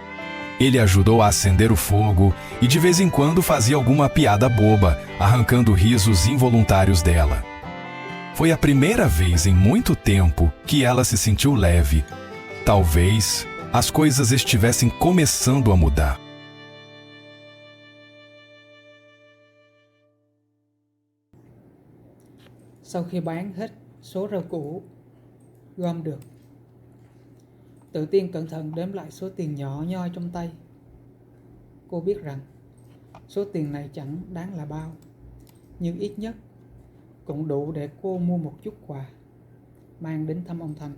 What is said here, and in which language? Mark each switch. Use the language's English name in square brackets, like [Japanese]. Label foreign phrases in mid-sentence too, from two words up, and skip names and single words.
[Portuguese] Ele ajudou a acender o fogo e de vez em quando fazia alguma piada boba, arrancando risos involuntários dela. Foi a primeira vez em muito tempo que ela se sentiu leve. Talvez as coisas estivessem começando a mudar. [Vietnamese] Sau khi bán hết số rau củ gom được, Tự Tiên cẩn thận đếm lại số tiền nhỏ nhoi trong tay. Cô biết rằng số tiền này chẳng đáng là bao, nhưng ít nhất cũng đủ để cô mua một chút quà mang đến thăm ông Thành.